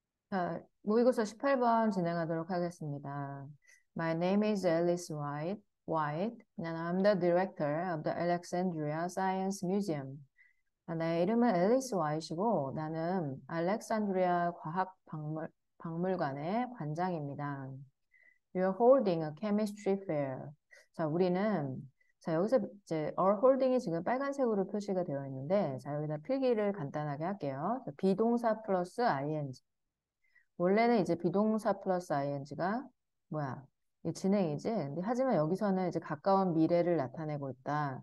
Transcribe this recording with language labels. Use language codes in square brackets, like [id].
[ko] 자, 모의고사 18번 진행하도록 하겠습니다. [en] My name is Alice White, and I'm the director of the Alexandria Science Museum. [ko] 내 이름은 앨리스 와이트이고 나는 알렉산드리아 박물관의 관장입니다. [en] You're holding a chemistry fair. [ko] 자, 여기서 이제 are holding이 지금 빨간색으로 표시가 되어 있는데, 자, 여기다 필기를 간단하게 할게요. 비동사 플러스 ing. 원래는 이제 비동사 플러스 ing가 뭐야? 이 진행이지. 근데 하지만 여기서는 이제 가까운 미래를 나타내고 있다.